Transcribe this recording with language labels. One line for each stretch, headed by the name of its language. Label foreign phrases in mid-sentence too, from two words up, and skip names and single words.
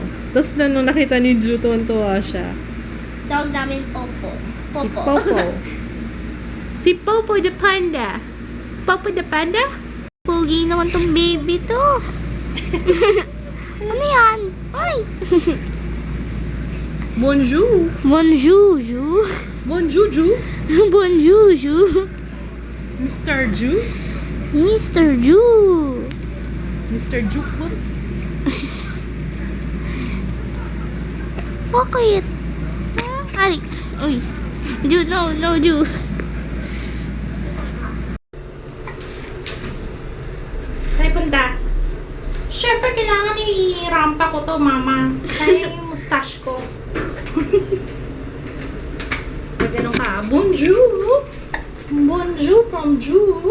Filipino: Tapos nung nakita ni Ju, tuwan-tuwa siya. Tawag namin Popo. Si Popo. Si Popo the Panda. Popo the Panda? Pogi naman tong baby to. Ano yan? Ay! Bonjour. Bonjour, Ju. Bonjour, Ju. Bonjour, Ju. Mr. Ju. Mr. Ju. Mr. Ju Puts. Bakit? Ay, uy. Ju, no, Ju. Ay, punta. Siyempre, kailangan i-rampa ko to, mama. Kaya yung mustache ko. Ganun ka. Bonjour. Bonjour from Ju.